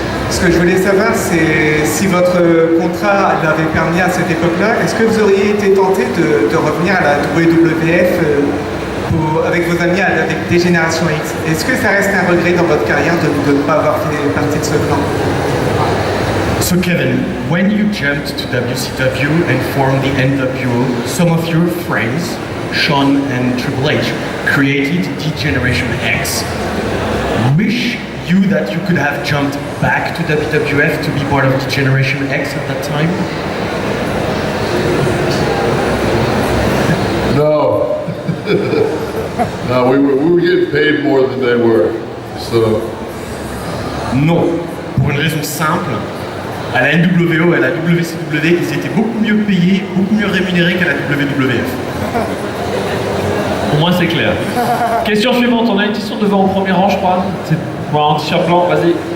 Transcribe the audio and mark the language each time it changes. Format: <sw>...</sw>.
<fr>Ce que je voulais savoir, c'est si votre contrat l'avait permis à cette époque-là, est-ce que vous auriez été tenté de revenir à la WWF avec vos amis avec Dégénération X? Est-ce que ça reste un regret dans votre carrière de ne pas avoir fait partie de ce plan?</fr> <en>So Kevin, when you jumped to WCW and formed the NWO, some of your friends, Sean and Triple H, created D-Generation X. Wish you that you could have jumped back to WWF to be part of D-Generation X at that time? No. No, we were getting paid more than they were. So.</en> <fr>Non, pour une raison simple. À la NWO et à la WCW, ils étaient beaucoup mieux payés, beaucoup mieux rémunérés qu'à la WWF. Pour moi, c'est clair. Question suivante. On a une question devant au premier rang, je crois. C'est un t-shirt blanc, vas-y.</fr>